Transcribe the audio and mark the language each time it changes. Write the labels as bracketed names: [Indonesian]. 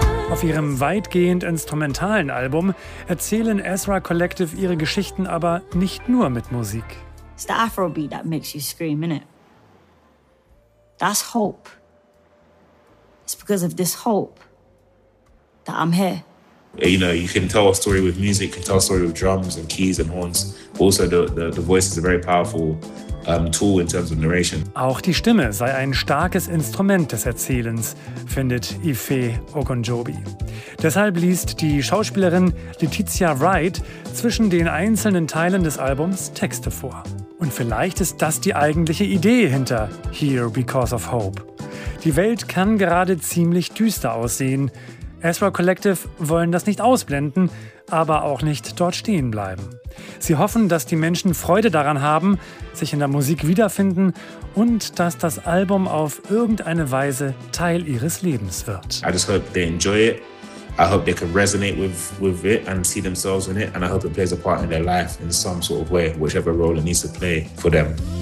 [German] Auf ihrem weitgehend instrumentalen Album erzählen Ezra Collective ihre Geschichten aber nicht nur mit Musik. [English] It's the Afrobeat that makes you scream, innit? That's hope. It's because of this hope that I'm here. You know, you can tell a story with music, you can tell a story with drums and keys and horns. Also the voice is a very powerful tool in terms of narration. [German] Auch die Stimme sei ein starkes Instrument des Erzählens, findet Ife Ogunjobi. Deshalb liest die Schauspielerin Letitia Wright zwischen den einzelnen Teilen des Albums Texte vor. Und vielleicht ist das die eigentliche Idee hinter Here Because of Hope. Die Welt kann gerade ziemlich düster aussehen. Ezra Collective wollen das nicht ausblenden, aber auch nicht dort stehen bleiben. Sie hoffen, dass die Menschen Freude daran haben, sich in der Musik wiederfinden und dass das Album auf irgendeine Weise Teil ihres Lebens wird. [English] I just hope they enjoy it. I hope they can resonate with it and see themselves in it. And I hope it plays a part in their life in some sort of way, whichever role it needs to play for them.